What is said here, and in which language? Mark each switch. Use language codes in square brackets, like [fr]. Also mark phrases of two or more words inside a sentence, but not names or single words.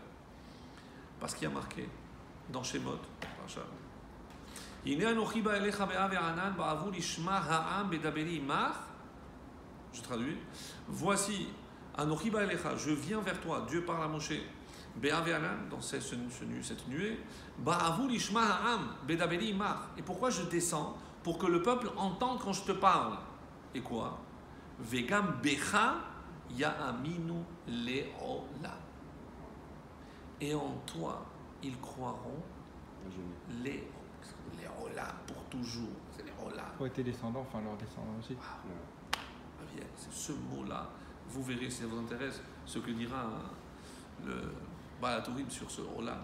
[fr] Parce qu'il y a marqué dans Shemot, je traduis. Voici, [he] אנכי בא אליך, [fr] je viens vers toi, Dieu parle à Moshe, dans cette nuée, et pourquoi je descends? Pour que le peuple entende quand je te parle. Et quoi? [he] וגם בך יאמינו לעולם. [fr] Et en toi, ils croiront les olam pour toujours. C'est les olam. Pour tes descendants, enfin leurs descendants aussi. C'est ce mot-là. Vous verrez, si ça vous intéresse, ce que dira le Balatourim sur ce olam.